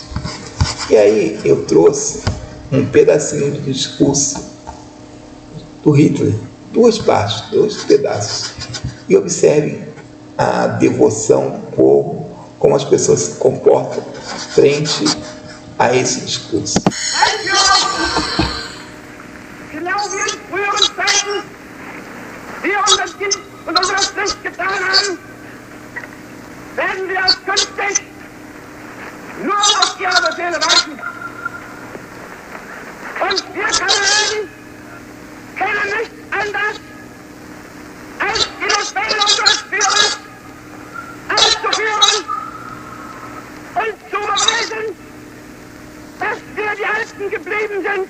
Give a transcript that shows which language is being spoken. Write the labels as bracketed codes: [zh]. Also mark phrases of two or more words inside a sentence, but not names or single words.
[pt] E aí eu trouxe um pedacinho do discurso do Hitler, 2 partes, 2 pedaços, e observem a devoção do povo, como as pessoas se comportam frente a esse discurso. [de] Werden wir auch künftig nur auf ihre Befehle warten. Und wir Kameraden kennen nichts anderes, als die Befehle unseres Führers auszuführen und zu beweisen, dass wir die Alten geblieben sind.